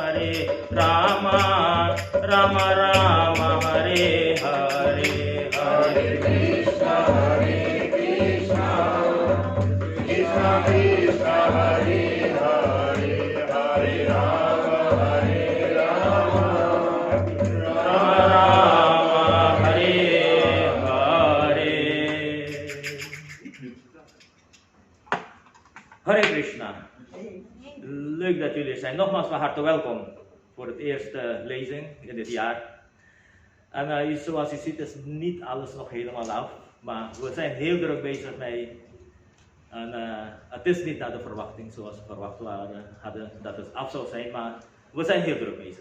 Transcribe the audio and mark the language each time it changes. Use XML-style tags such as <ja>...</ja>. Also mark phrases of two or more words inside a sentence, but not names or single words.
<sa>Rama Rama Hare Hare, Hare Krishna Krishna Krishna Hare Hare, Hare Rama Rama Rama Hare Hare. Hare Krishna.</sa> <nl>Leuk dat jullie er zijn. Nogmaals van harte welkom voor het eerste lezing in dit jaar. En zoals u ziet is niet alles nog helemaal af, maar we zijn heel druk bezig mee. En het is niet naar de verwachting zoals we verwacht hadden dat het af zou zijn, maar we zijn heel druk bezig.</nl>